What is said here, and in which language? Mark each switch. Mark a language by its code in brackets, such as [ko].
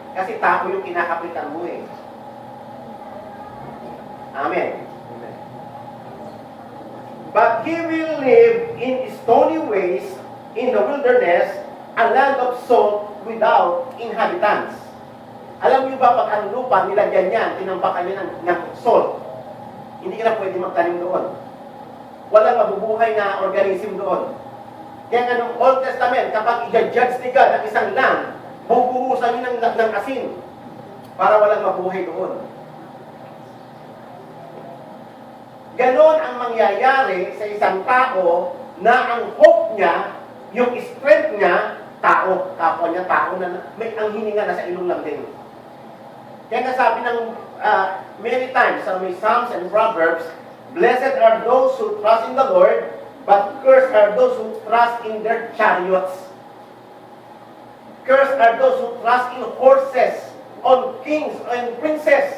[tl] Kasi tao yung kinakapitan mo eh. Amen. [en] But he will live in stony ways in the wilderness, a land of salt without inhabitants. [tl] Alam niyo ba, pag ang lupa, nilagyan yan, tinampakan niya ng salt. Hindi ka na pwede magtanim doon. Walang mabubuhay na organism doon. Kaya nga nung Old Testament, kapag i-judge ni God ang isang land, bubuhusan niyo ng asin para walang mabuhay doon. Ganon ang mangyayari sa isang tao na ang hope niya, yung strength niya, tao, kapwa niya, tao na may ang hininga na sa ilong lang din. Kaya nga sabi ng [en] many times [tl] sa may [en] Psalms and Proverbs, blessed are those who trust in the Lord, but cursed are those who trust in their chariots. Cursed are those who trust in horses, on kings, and princes.